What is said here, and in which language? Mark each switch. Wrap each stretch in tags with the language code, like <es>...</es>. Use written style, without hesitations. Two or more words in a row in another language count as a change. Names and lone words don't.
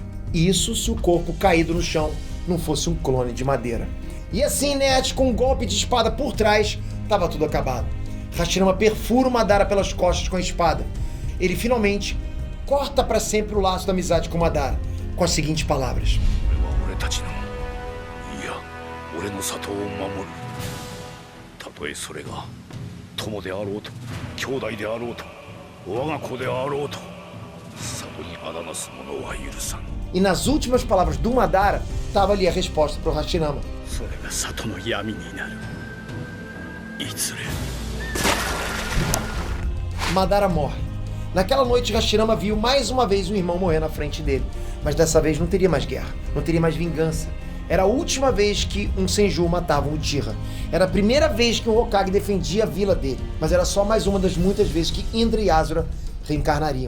<pt>Isso se o corpo caído no chão não fosse um clone de madeira. E assim, com um golpe de espada por trás, estava tudo acabado. Hashirama perfura o Madara pelas costas com a espada. Ele finalmente corta para sempre o laço da amizade com o Madara, com as seguintes palavras:</pt> <ja>俺たちのいや俺の里を守るたとえそれが友であろうと兄弟であろうと我が子であろうと里にあだなす者は許さん</ja> <pt>E nas últimas palavras do Madara, estava ali a resposta para o Hashirama.</pt> <ja>それが里の闇になるいずれ</ja> <pt>Madara morre. Naquela noite, Hashirama viu mais uma vez o irmão morrer na frente dele. Mas dessa vez não teria mais guerra, não teria mais vingança. Era a última vez que um Senju matava um Uchiha. Era a primeira vez que um Hokage defendia a vila dele. Mas era só mais uma das muitas vezes que Indra e Asura reencarnariam.</pt>